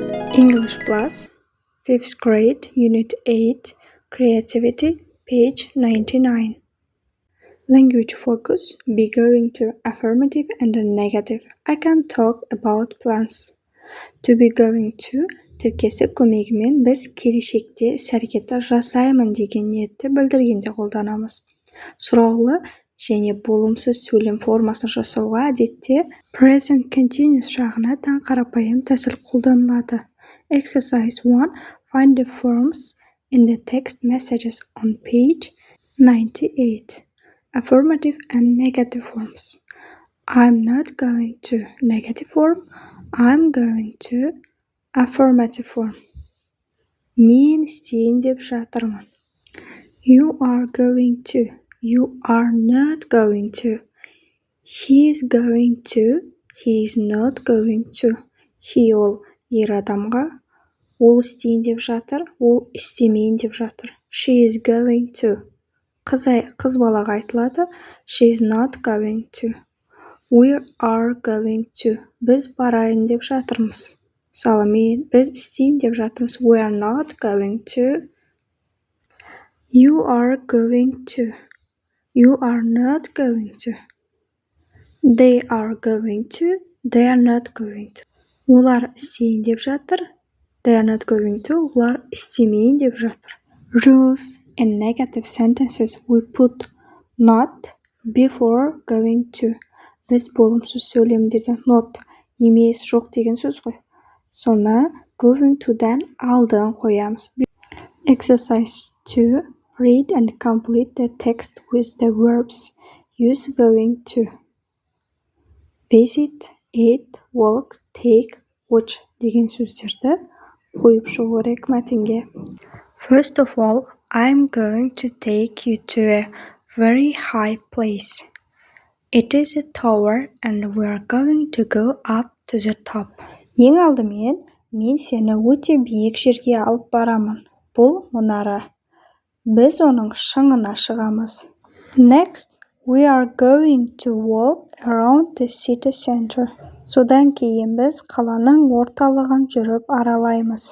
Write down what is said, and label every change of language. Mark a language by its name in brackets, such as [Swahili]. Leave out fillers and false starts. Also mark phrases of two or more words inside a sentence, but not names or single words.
[English] English Plus, 5th grade, Unit 8, Creativity, page 99. Language focus, be going to affirmative and negative. I can talk about plans. To be going to [Kazakh] тіркесі көмегімен біз келешекте іс-әрекетті жасаймын деген ниетті білдіргенде қолданамыз. Сұраулы және болымсыз сөйлем формасын жасауға әдетте [English] present continuous [Kazakh] жағына тән қарапайым тәсіл қолданылады. [English] Exercise 1. Find the forms in the text messages on page 98. Affirmative and negative forms. I'm not going to. Negative form. I'm going to. Affirmative form. [Kazakh] Мен істейін деп жатырмын. [English] You are going to. You are not going to. He's going to. He's not going to. [Kazakh] He ол ер адамға. Ол істейін деп жатыр. Ол істемейін деп жатыр. [English] She is going to. [Kazakh] Қыз балаға айтылады. [English] She is not going to. We are going to. [Kazakh] Біз барайын деп жатырмыз. Мысалы, біз істейін деп жатырмыз. [English] We are not going to. You are going to. You are not going to. They are going to. They are not going to. [Kazakh] Олар істейін деп жатыр. [English] They are not going to. [Kazakh] Олар істемейін деп жатыр. [English] Rules. In negative sentences, we put not before going to. [Kazakh] Біз болымсыз сөйлемдерде not, емес, жоқ деген сөз ғой. Соны [English] going to- [Kazakh] дан алдын қоямыз. [English] Exercise 2. Read and complete the text with the verbs. Use going to. Visit, eat, walk, take, watch [Kazakh] деген сөздерді қойып шығу керек мәтінге. [English] First of all, I'm going to take you to a very high place. It is a tower and we are going to go up to the top. [Kazakh] Ең алдымен, мен сені өте биік жерге алып барамын. Бұл мұнара. Біз оның шыңына шығамыз. [English] Next, we are going to walk around the city center. [Kazakh] Содан кейін біз қаланың орталығын жүріп аралаймыз.